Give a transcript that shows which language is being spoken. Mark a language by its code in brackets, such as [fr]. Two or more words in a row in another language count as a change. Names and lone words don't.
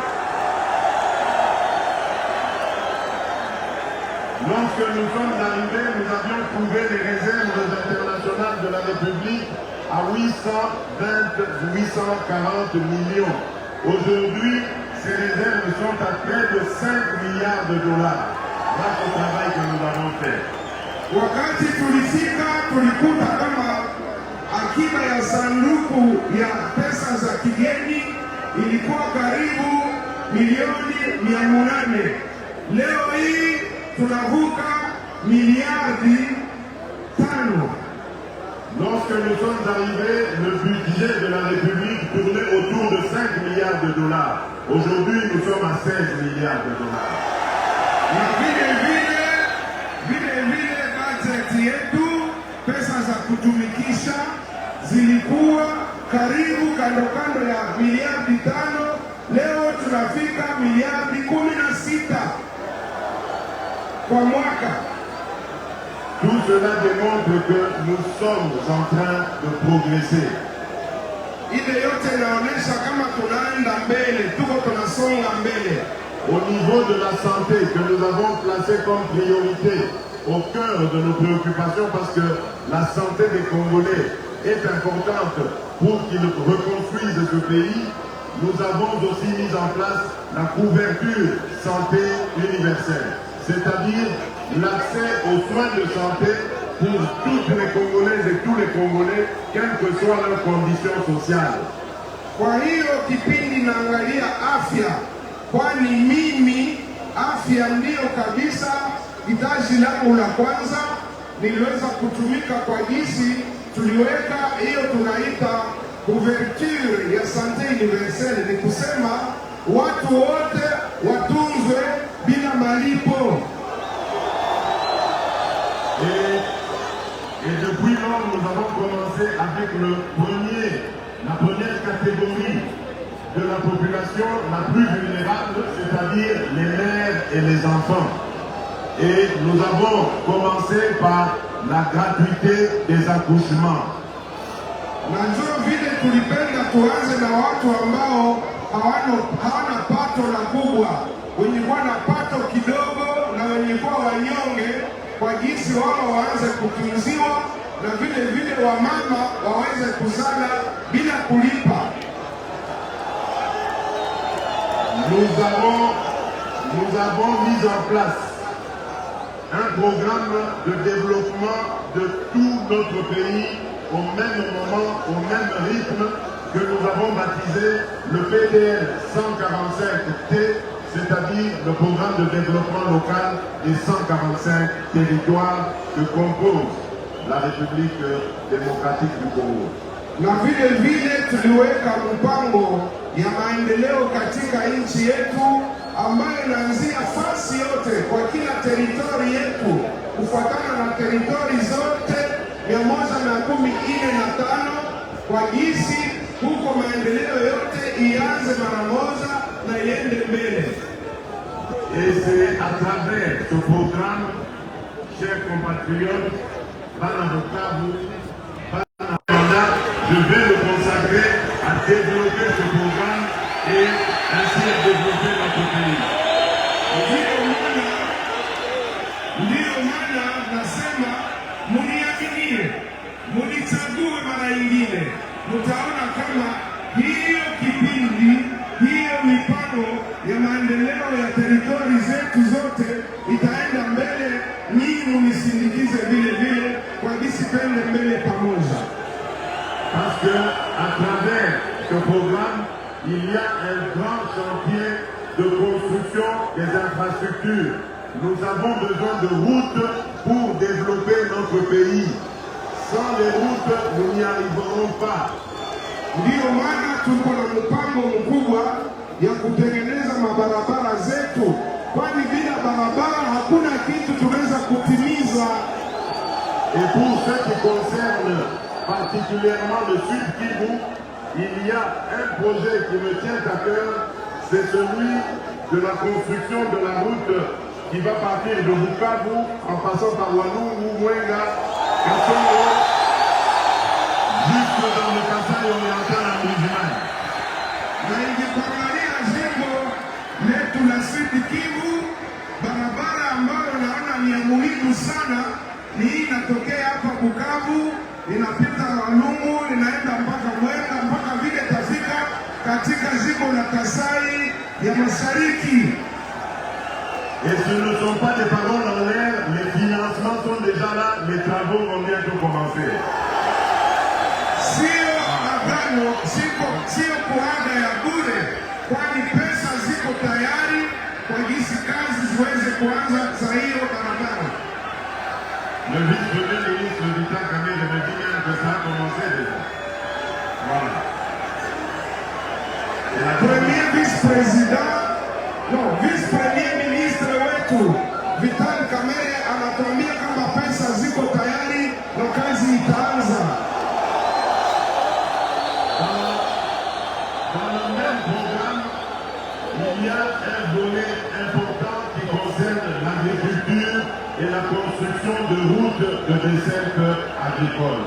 [fr] Lorsque nous sommes arrivés, nous avions trouvé les réserves internationales de la République à 840 millions. Aujourd'hui, ces réserves sont à près de 5 milliards de dollars grâce au travail que nous avons fait. [sw] Wakati tulifika tulikuta kama akiba ya sanduku ya pesa za kigeni ilikuwa karibu milioni 800. Leo hii tunavuka miliardi 5. [fr] Lorsque nous sommes arrivés, le budget de la République tournait autour de 5 milliards de dollars. Aujourd'hui, nous sommes à 16 milliards de dollars. [sw] Na vile bajeti yetu, pesa za kutumikisha zilikuwa karibu kando ya miliardi 5. Leo tunafika miliardi 16 kwa mwaka. [fr] Tout cela démontre que nous sommes en train de progresser. [sw] Ile yote inaonyesha kama tunaenda mbele, tuko tunasonga mbele. [fr] Au niveau de la santé que nous avons placé comme priorité au cœur de nos préoccupations parce que la santé des Congolais est importante pour qu'ils reconstruisent ce pays, nous avons aussi mis en place la couverture santé universelle, c'est-à-dire l'accès aux soins de santé pour toutes les Congolaises et tous les Congolais, quelles que soient leurs conditions sociales. [sw] Kwa hiyo kipindi naangalia afya, kwani mimi afya ndiyo kabisa hitaji langu la kwanza. Niliweza kutumika kwa jinsi tuliweka hiyo tunaita couverture ya [fr] santé universelle, [sw] ni kusema watu wote watunzwe bila malipo. [fr] Et depuis lors, nous avons commencé avec la première catégorie de la population la plus vulnérable, c'est-à-dire les mères et les enfants. Et nous avons commencé par la gratuité des accouchements. [sw] Na njoo vile tulipenda tuanze na watu ambao hawana pato la kubwa, wenye kuwa na pato kidogo na wenye kuwa wanyonge, kwa jinsi wao waanze kutunziwa na vile wamama waweze kuzala bila kulipa. [fr] Nous avons mis en place un programme de développement de tout notre pays au même moment, au même rythme, que nous avons baptisé le PDL 145T, c'est-à-dire le programme de développement local des 145 territoires que compose la République démocratique du Congo. [sw] Na vile tuliweka mpango ya maendeleo katika nchi yetu ambayo inaanzia fasi yote kwa kila teritori yetu kufuatana na teritori zote 145 kwa jinsi huko maendeleo yote ianze mara moja na iende mbele. [fr] Et c'est à travers ce programme, chers compatriotes, je vais me consacrer à développer ce programme et ainsi à développer notre pays. [sw] Ndiyo maana nasema muniaminie, munichague mara nyingine, mtaona kama hiyo kipindi, hiyo mipango ya maendeleo ya teritori zetu zote itaenda mbele. Nyinyi munisindikize vile kwa jinsi twende mbele pamoja. [fr] Parce que à travers ce programme, il y a un grand chantier de construction des infrastructures. Nous avons besoin de routes pour développer notre pays. Sans les routes, nous n'y arriverons pas. [sw] Ndiyo maana tuko na mpango mkubwa ya kutengeneza mabarabara zetu, kwani bila barabara hakuna kitu tunaweza kutimiza. [fr] Et pour ce qui concerne particulièrement le Sud Kivu, il y a un projet qui me tient à cœur, c'est celui de la construction de la route qui va partir de Bukavu en passant par Walungu, Mwenga, Kasongo, jusque dans le Kasai oriental en Musulmane. [sw] Na ingekuangalia jimbo letu la Sud Kivu, barabara ambayo naona ni ya muhimu sana ni hii inatokea hapa Bukavu, inapita Walungu, inaenda mpaka Mwenga, mpaka vile tafika katika jimbo la Kasai ya Mashariki. [fr] Et ce ne sont pas des paroles en l'air, les financements sont déjà là, les travaux vont bientôt commencer. [sw] Sio agano, sio kuaga ya bure, kwani pesa ziko tayari kwa jinsi kazi ziweze kuanza za hiyo barabara. [fr] Le vice-premier ministre Vital Kamerhe me dit même que ça a commencé déjà. Voilà. Premier vice-président, non, vice-premier ministre [sw] wetu Vital Kamerhe anatuambia kama pesa ziko tayari na kazi itaanza. [fr] Dans le même programme, il y a un volet important qui concerne l'agriculture et la construction de routes de desserte agricole.